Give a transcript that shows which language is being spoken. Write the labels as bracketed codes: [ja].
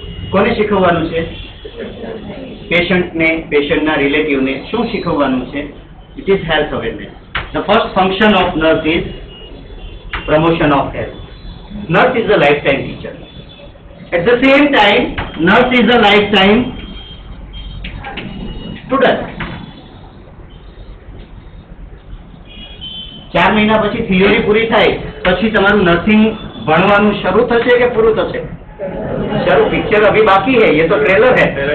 [gu] કોને શીખવવાનું છે? પેશન્ટને, પેશન્ટના રિલેટિવને શું શીખવવાનું છે? [en] It is health awareness. The first function of nurse is promotion of health. Nurse is a lifetime teacher. At the same time, nurse is a lifetime student. [gu] 4 મહિના પછી theory પૂરી થાય પછી તમારું નર્સિંગ ભણવાનું શરૂ થશે કે પૂરું થશે? શરૂ. [hi] પિક્ચર અભી બાકી है, ये तो ट्रेलर है.